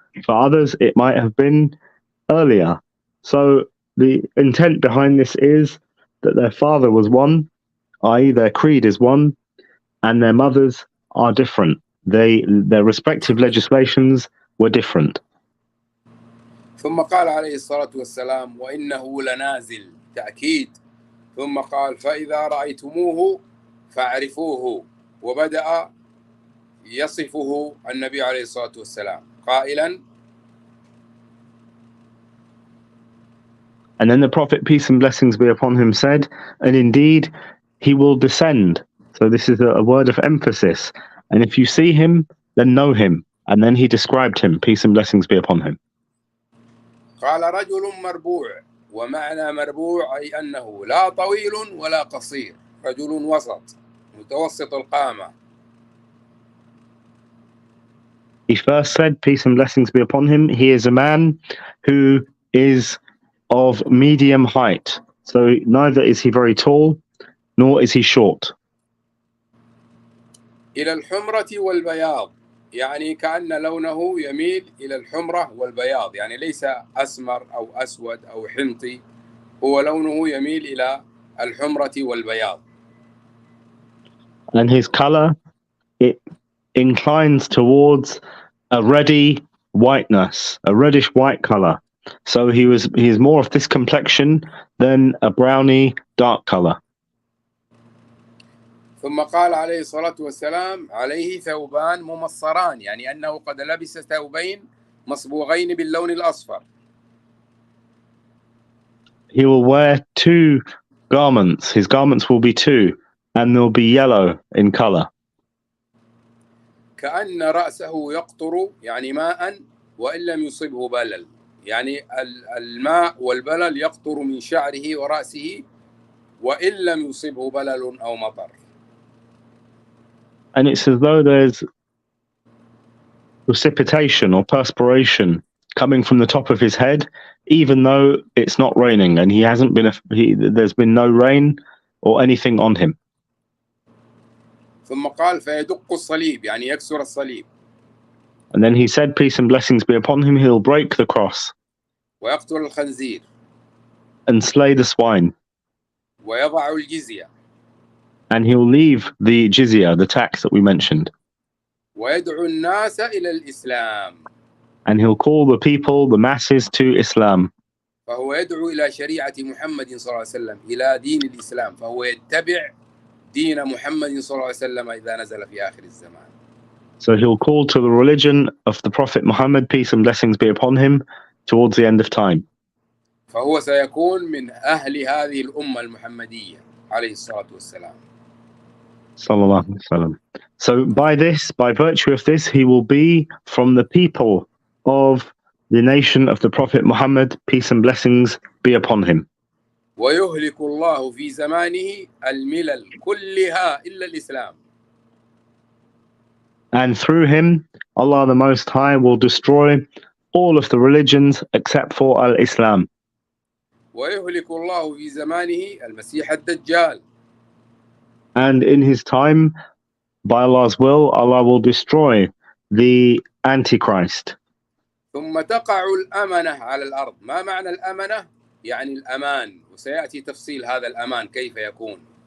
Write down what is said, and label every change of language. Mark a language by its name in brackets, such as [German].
[English] For others, it might have been earlier. So the intent behind this is that their father was one, i.e. their creed is one, and their mothers are different. Their respective legislations were different. [Arabic] ثم قال عليه الصلاة والسلام وإنه لنازل تأكيد ثم قال فإذا رأيتموه فاعرفوه وبدأ يصفه النبي عليه الصلاة والسلام قائلا. [English] And then the Prophet, peace and blessings be upon him, said, and indeed he will descend. So this is a word of emphasis. And if you see him, then know him. And then he described him, peace and blessings be upon him. [Arabic] قال رجل مربوع ومعنى مربوع أي أنه لا طويل ولا قصير رجل وسط متوسط القامة. [English] He first said, peace and blessings be upon him, he is a man who is of medium height. So neither is he very tall, nor is he short. [Arabic] إلى الحمرة والبياض يعني كأن لونه يميل إلى الحمرة والبياض يعني ليس أسمر أو أسود أو حنطي هو لونه يميل إلى الحمرة والبياض. [English] And his color, it inclines towards a reddy whiteness, a reddish white color. So he is more of this complexion than a browny dark color. [Arabic] ثم قال عليه الصلاة والسلام عليه ثوبان ممصران يعني أنه قد لبس ثوبين مصبوغين باللون الأصفر. [English] He will wear 2 garments. His garments will be 2, and they'll be yellow in color. [Arabic] كأن رأسه يقطر يعني ماء وإن لم يصبه بلل يعني الماء والبلل يقطر من شعره ورأسه وإن لم يصبه بلل أو مطر. [English] And it's as though there's precipitation or perspiration coming from the top of his head, even though it's not raining and there's been no rain or anything on him. [Arabic] ثم قال فيدق الصليب يعني يكسر الصليب. [English] And then he said, peace and blessings be upon him, he'll break the cross [Arabic] ويقتل الخنزير. [English] and slay the swine. [Arabic] ويضع الجزية. [English] And he'll leave the jizya, the tax that we mentioned. [Arabic] ويدعو الناس إلى الإسلام. [English] And he'll call the people, the masses, to Islam. [Arabic] فهو يدعو إلى شريعة محمد صلى الله عليه وسلم إلى دين الإسلام فهو يتبع دين محمد صلى الله عليه وسلم إذا نزل في آخر الزمان. [English] So he'll call to the religion of the Prophet Muhammad, peace and blessings be upon him, towards the end of time. [Arabic] فهو سيكون من أهل هذه الأمة المحمدية عليه الصلاة والسلام. Sallallahu alaihi wasallam. [English] So by virtue of this, he will be from the people of the nation of the Prophet Muhammad, peace and blessings be upon him. [Arabic] ويهلك الله في زمانه الملل كلها إلا الإسلام. [English] And through him, Allah the Most High will destroy all of the religions except for Al-Islam. [Arabic] ويهلك الله في زمانه المسيح الدجال. [English] And in his time, by Allah's will, Allah will destroy the Antichrist. [Arabic] ثم تقع الأمنة على الأرض. ما معنى الأمنة؟ يعني الأمان وسيأتي تفصيل هذا الأمان كيف يكون.